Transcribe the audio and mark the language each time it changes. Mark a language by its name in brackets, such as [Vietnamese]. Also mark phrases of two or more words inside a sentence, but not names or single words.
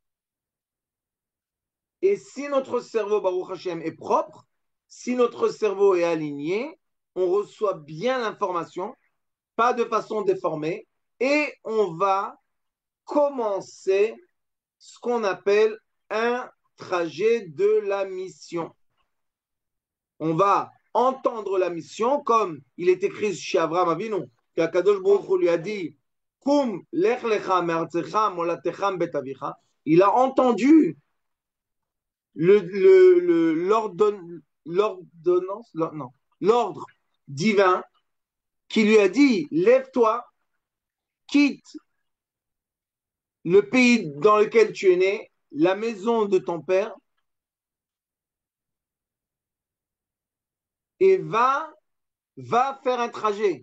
[French] Et si notre cerveau, [Hebrew] ברוך השם, [French] est propre, si notre cerveau est aligné, on reçoit bien l'information, pas de façon déformée, et on va commencer ce qu'on appelle un trajet de la mission. On va entendre la mission comme il est écrit chez Abraham Avinu. qu' [Hebrew] הקדוש ברוך הוא [French] lui a dit, [Hebrew] קום לך לך מארצך מולדתך בית אביך, [French] il a entendu l'ordre divin qui lui a dit, lève-toi, quitte le pays dans lequel tu es né, la maison de ton père, et va faire un trajet.